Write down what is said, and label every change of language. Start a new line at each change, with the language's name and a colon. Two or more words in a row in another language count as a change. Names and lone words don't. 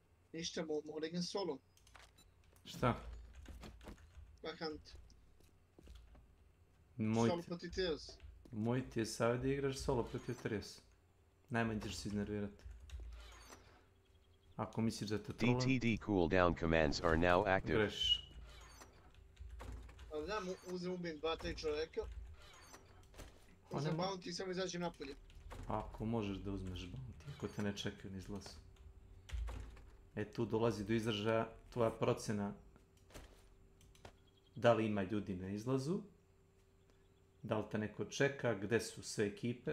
Serbian: Ništa, mogu da igram solo. Šta? Vakant. Moj Solo ti, protiv Teos. moj ti je savjet da igraš solo protiv Trios. Najmanje ćeš se iznervirati. Ako misliš da te trollam,
English: DTD cooldown commands are now active.
Serbian: grešiš. Ali znam, uzem ubijem 2-3 čovjeka. Pa Uzem nema- bounty i samo izađem napolje. Ako možeš da uzmeš bounty, ako te ne čekaju na izlazu. E tu dolazi do izražaja tvoja procjena da li ima ljudi na izlazu, da li te neko čeka, gde su sve ekipe,